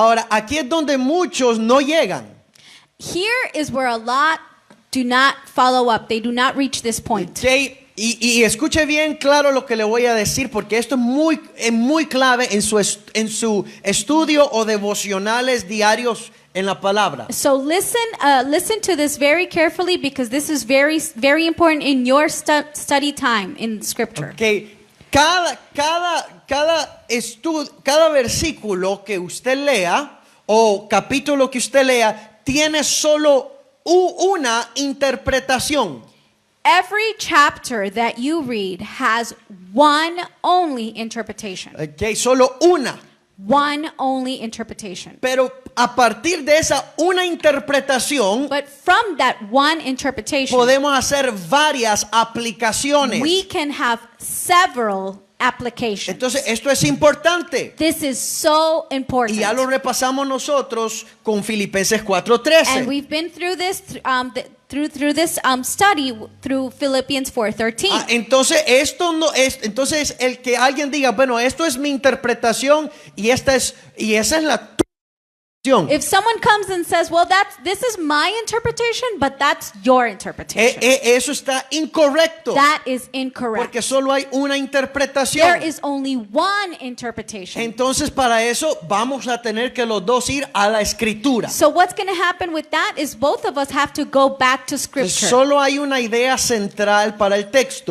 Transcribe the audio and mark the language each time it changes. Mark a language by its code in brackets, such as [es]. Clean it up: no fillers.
[es] Ahora, aquí es donde muchos no llegan. [en] Here is where a lot do not follow up. They do not reach this point. Okay. [es] Y escuche bien claro lo que le voy a decir, porque esto es muy clave en su estudio o devocionales diarios en la palabra. [en] So listen to this very carefully, because this is very, very important in your study time in Scripture. Okay. [es] Cada versículo que usted lea o capítulo que usted lea tiene solo una interpretación. [en] Every chapter that you read has one only interpretation. [es] Okay, solo una. [en] One only interpretation. [es] Pero a partir de esa una interpretación, [en] But from that one interpretation, [es] podemos hacer varias aplicaciones. [en] we can have several applications. [es] Entonces, esto es importante. [en] This is so important. [es] Y ya lo repasamos nosotros con Filipenses [en] And [es] 4:13. [en] we've been through this through this study through Philippians 4:13. [es] Entonces, esto no es, entonces el que alguien diga, bueno, esto es mi interpretación y esa es la tu interpretación. [en] If someone comes and says, "Well, this is my interpretation, but that's your interpretation," [es] Eso está incorrecto. [en] that is incorrect. [es] Porque solo hay una [en] There [es] interpretación. [en] is only one interpretation. [es] Entonces, para eso vamos a tener que los dos ir a la escritura. [en] So what's going to happen with that is both of us have to go back to Scripture. [es] Solo hay una idea central para el texto.